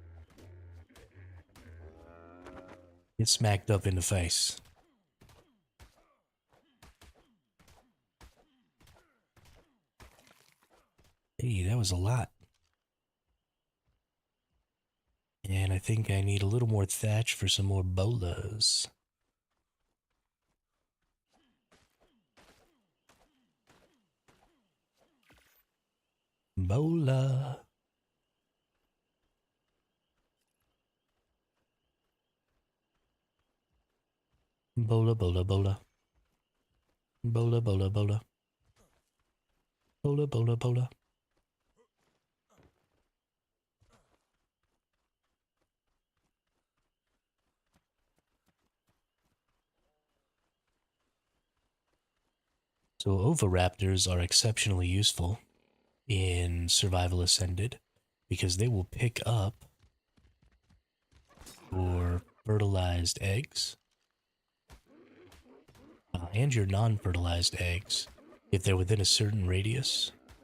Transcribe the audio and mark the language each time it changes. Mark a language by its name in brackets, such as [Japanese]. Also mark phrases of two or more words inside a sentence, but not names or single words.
[English] Get smacked up in the face. Hey, that was a lot. And I think I need a little more thatch for some more bolas. Bola. Bola, bola, bola. Bola, bola, bola. Bola, bola, bola. So oviraptors are exceptionally useful in Survival Ascended because they will pick up your fertilized eggs and your non-fertilized eggs if they're within a certain radius.